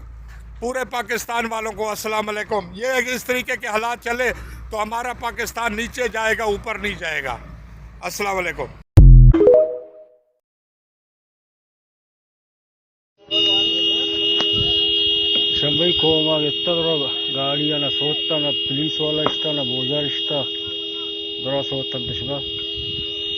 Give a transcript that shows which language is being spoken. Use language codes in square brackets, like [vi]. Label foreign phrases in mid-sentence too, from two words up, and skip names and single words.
[ur] پورے پاکستان والوں کو السلام علیکم۔ یہ اس طریقے کے حالات چلے تو ہمارا پاکستان نیچے جائے گا، اوپر نہیں جائے گا. السلام علیکم. सभी ಕೋಮಾಗ ಎತ್ತದ್ರಾಗ ಗಾಡಿಯನ್ನ ಸೋತ್ತಾನ ಪೊಲೀಸ್ ವಾಲ ಇಷ್ಟ ನ ಬೋಜಾರ್ ಇಷ್ಟ ದರ ಸೋತ್ತಂತ ಶಿವ